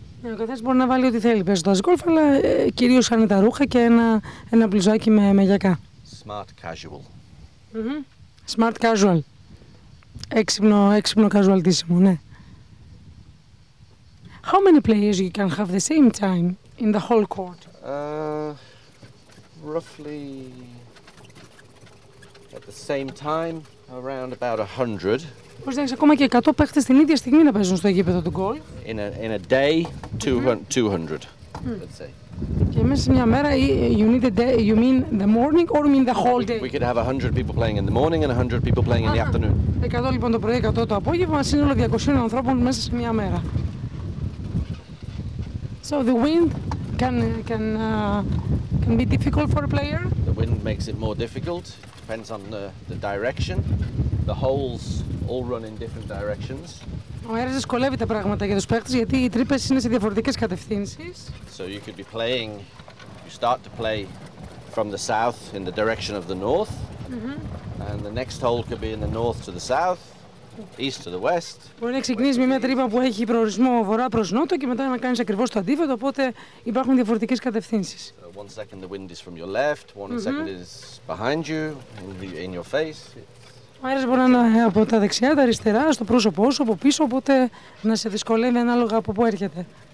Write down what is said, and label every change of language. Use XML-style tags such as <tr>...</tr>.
<el>Ο καθένας μπορεί να βάλει ό,τι θέλει παίζοντας γκολφ, αλλά κυρίως άνετα ρούχα και ένα μπλουζάκι με γιακά.</el> <en>Smart casual. Smart casual.</en> <el>Έξυπνο casual τίσιμο, ναι.</el> <en>How many players you can have the same time in the whole court? Roughly at the same time, Around about 100.</en> <el>Πώς εντάξει, ακόμα και 100 παίχτες την ίδια στιγμή να παίζουν στο γήπεδο του γκολφ.</el> <en>In a day, 200, let's say.</en> <el>Και μέσα σε μια μέρα,</el> <en>you need a day, you mean the morning or you mean the whole day? We could have 100 people playing in the morning and 100 people playing in the afternoon.</en> <el>100 λοιπόν το πρωί, 100 το απόγευμα, σύνολο 200 ανθρώπων μέσα σε μια μέρα.</el> <en>So the wind can be difficult for a player. The wind makes it more difficult. Depends on the direction. The holes all run in different directions.</en> <el>Ο αέρας δυσκολεύει τα πράγματα για τους παίκτες γιατί οι τρύπες είναι σε διαφορετικές κατευθύνσεις.</el> <en>So you could be playing, you start to play from the south in the direction of the north, and the next hole could be in the north to the south, east to the west.</en> <el>Μπορεί να ξεκινήσει με μια τρύπα που έχει προορισμό βορρά προς νότο και μετά να κάνεις ακριβώς το αντίθετο, οπότε υπάρχουν διαφορετικές κατευθύνσεις.</el> <en>So 1 second the wind is from your left, 1 second is behind you, in your face.</en> <el>Ο αέρας μπορεί να είναι από τα δεξιά, τα αριστερά, στο πρόσωπό σου, από πίσω, οπότε να σε δυσκολεύει ανάλογα από πού έρχεται.</el>